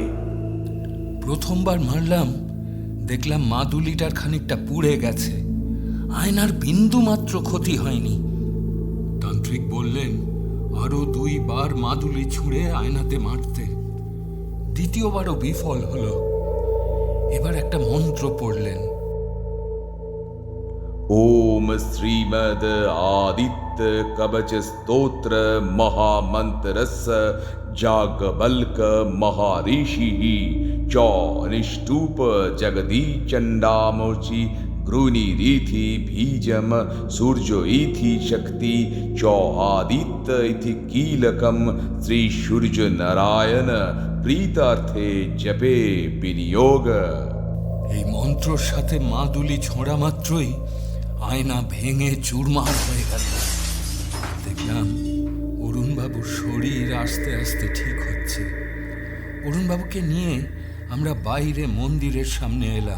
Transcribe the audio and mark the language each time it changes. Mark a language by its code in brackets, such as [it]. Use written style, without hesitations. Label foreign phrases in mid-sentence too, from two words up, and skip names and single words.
[bn] প্রথমবার মারলাম, দেখলাম মাদুলিটার খানিকটা পুড়ে গেছে, আয়নার বিন্দু মাত্র ক্ষতি হয়নি। তান্ত্রিক বললেন আরো 2 বার মাদুলি ছুঁড়ে আয়নাতে মারতে। দ্বিতীয়বারও বিফল হলো। এবার একটা মন্ত্র পড়লেন, [sa] ओम श्रीमद आदित्य कवच स्तोत्र महामंत्रस्य जागबल्क महर्षि च निष्टूप जगदी चंडामोचि गृणीरीथि बीजम सूर्यो इति शक्ति च आदित्य इति कीलकम श्री सूर्य नारायण प्रीतार्थे जपे विनियोग। [bn] এই মন্ত্রর সাথে মাদুলি ছোঁড়া মাত্রই আয়না ভেঙে চুরমার হয়ে গেল। দেখলাম অরুণবাবুর শরীর আস্তে আস্তে ঠিক হচ্ছে। অরুণবাবুকে নিয়ে আমরা বাইরে মন্দিরের সামনে এলাম।